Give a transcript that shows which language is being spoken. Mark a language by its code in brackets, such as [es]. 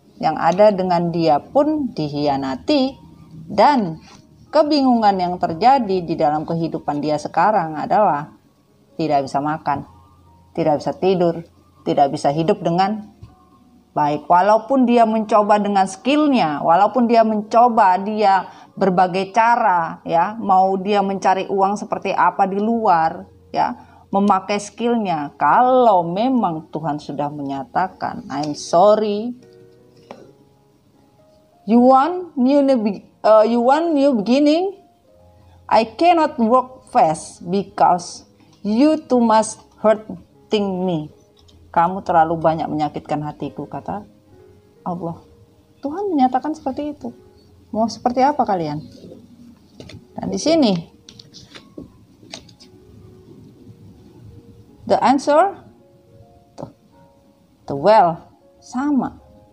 [id] Yang ada dengan dia pun dikhianati. Dan kebingungan yang terjadi di dalam kehidupan dia sekarang adalah tidak bisa makan, tidak bisa tidur, tidak bisa hidup dengan baik. Walaupun dia mencoba dengan skillnya, walaupun dia mencoba berbagai cara, ya, mau dia mencari uang seperti apa di luar, ya, memakai skillnya. Kalau memang Tuhan sudah menyatakan, [en] I'm sorry, you want new beginning, I cannot work fast because you too much hurting me. [id] Kamu terlalu banyak menyakitkan hatiku, kata Allah. Tuhan menyatakan seperti itu. Mau seperti apa kalian? Dan di sini [en] the answer, the well, [id] sama.